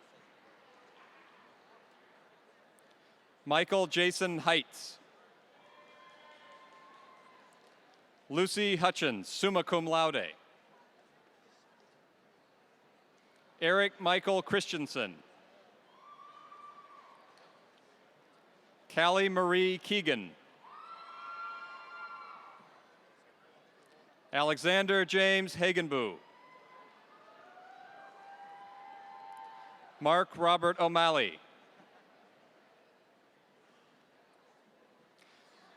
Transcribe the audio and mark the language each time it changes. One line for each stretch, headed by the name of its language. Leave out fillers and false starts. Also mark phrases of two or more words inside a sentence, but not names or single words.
English: Michael Jason Heitz. Lucy Hutchins,
Latin: summa cum laude.
English: Eric Michael Christensen. Callie Marie Keegan. Alexander James Hagenbu. Mark Robert O'Malley.